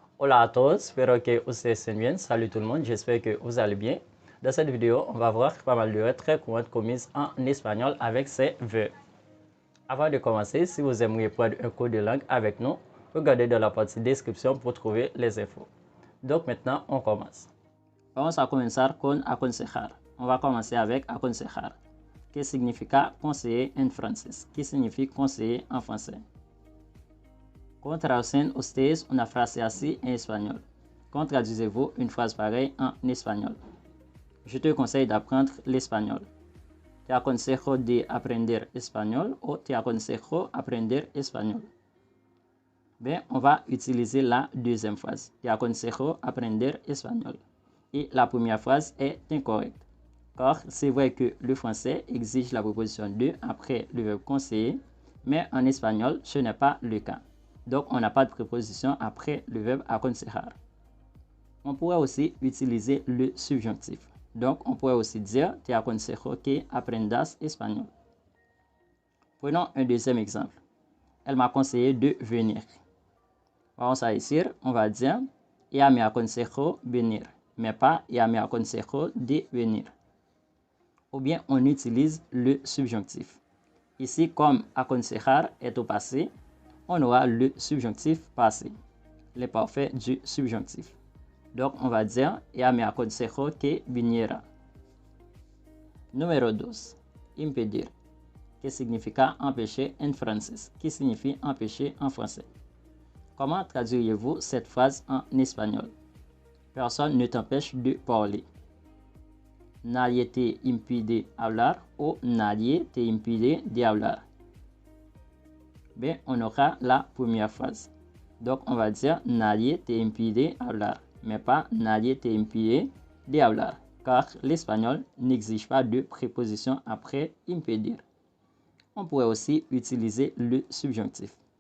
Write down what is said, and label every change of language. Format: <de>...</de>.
<es>Hola a todos, espero que ustedes estén bien.</es> <fr>Salut tout le monde, j'espère que vous allez bien. Dans cette vidéo, on va voir pas mal de règles très courantes commises en espagnol avec ces verbes. Avant de commencer, si vous aimeriez prendre un cours de langue avec nous, regardez dans la partie description pour trouver les infos. Donc maintenant, on commence.</fr> <es>Vamos a comenzar con aconsejar.</es> <fr>On va commencer avec aconsejar,</fr> <es>que significa conseiller en francés,</es> <fr>qui signifie conseiller en français.</fr> <es>¿Cómo traducen ustedes una frase así en espagnol?</es> <fr>Comment traduisez-vous une phrase pareille en espagnol? Je te conseille d'apprendre l'espagnol.</fr> <es>Te aconsejo de aprender espagnol ou te aconsejo aprender espagnol.</es> <fr>Bien, on va utiliser la deuxième phrase.</fr> <es>Te aconsejo aprender espagnol.</es> <fr>Et la première phrase est incorrecte. Car c'est vrai que le français exige la préposition de après le verbe conseiller, mais en espagnol, ce n'est pas le cas. Donc, on n'a pas de préposition après le verbe aconsejar. On pourrait aussi utiliser le subjonctif. Donc, on pourrait aussi dire</fr> <es>te aconsejo que aprendas espagnol.</es> <fr>Prenons un deuxième exemple. Elle m'a conseillé de venir.</fr> <es>Vamos a decir,</es> <fr>on va dire</fr> <es>ella me aconsejó venir,</es> <fr>mais pas</fr> <es>ella me aconsejó de venir.</es> <fr>Ou bien on utilise le subjonctif. Ici, comme aconsejar est au passé, on aura le subjonctif passé, le parfait du subjonctif. Donc, on va dire</fr> <es>ella me aconsejó que viniera.</es> <fr>Numéro 2.</fr> <es>Impedir, que significa</es> <fr>empêcher en français, qui signifie empêcher en français. Comment traduiriez-vous cette phrase en espagnol? Personne ne t'empêche de parler.</fr> <es>Nadie te impide hablar ou nadie te impide de hablar.</es> <fr>Bien, on aura la première phrase. Donc, on va dire</fr> <es>nadie te impide hablar,</es> <fr>mais pas</fr> <es>nadie te impide de hablar,</es> <fr>car l'espagnol n'exige pas de préposition après impedir. On pourrait aussi utiliser le subjonctif.</fr>